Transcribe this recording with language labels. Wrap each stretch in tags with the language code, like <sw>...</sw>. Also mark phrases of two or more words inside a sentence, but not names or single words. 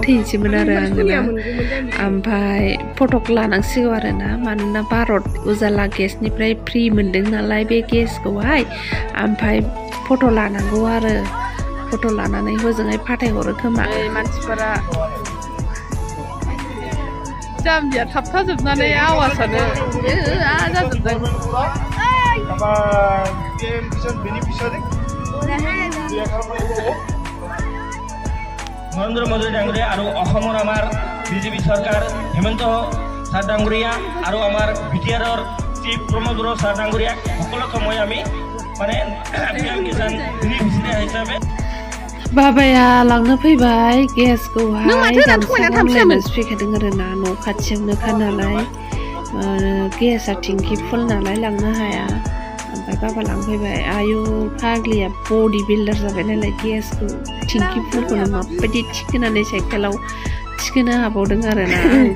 <brx>थैनोसैमोन आरो आङोना ओमफ्राय फटक लानांसिगौ आरोना मानोना भारत उजाला गेसनिफ्राय फ्रि मोनदों नालाय बे गेसखौहाय ओमफ्राय फट' लानांगौ आरो फट' लानानै हजोंहाय फाथायहरो खोमा मानसिफोरा जाम्बिया थाबथाजोबनानै आवाजानो जाजोबदों</brx> <as>নরেন্দ্র মোদী ডাঙৰীয়া আৰু অসমৰ আমাৰ বিজেপি চৰকাৰ হেমন্ত ছাৰ ডাঙৰীয়া আৰু আমাৰ বিটিআৰৰ চিফ প্ৰমোদ বড়ো ছাৰ ডাঙৰীয়া সকলোকে মই আমি মানে পিএম কিষাণ বেনিফিচিয়াरि হিচাপে</as> <brx>बाबाया लांनो फैबाय गेसखौहाय गामसागानलायनासो फैखादों आरोना न' खाथियावनोखा नालाय गेसआ</brx> <en>tank full</en> <brx>नालाय लांनो हाया ओमफ्राय बाबा लांफैबाय आयु फाग्लिया</brx> <en>body builder</en> <brx>जाबाय नालाय गेसखौ टेंकि फुलखौनो माबायदि थिखोनानै साइकेलाव थिखोनो हाबावदों आरोना आंथ'</brx>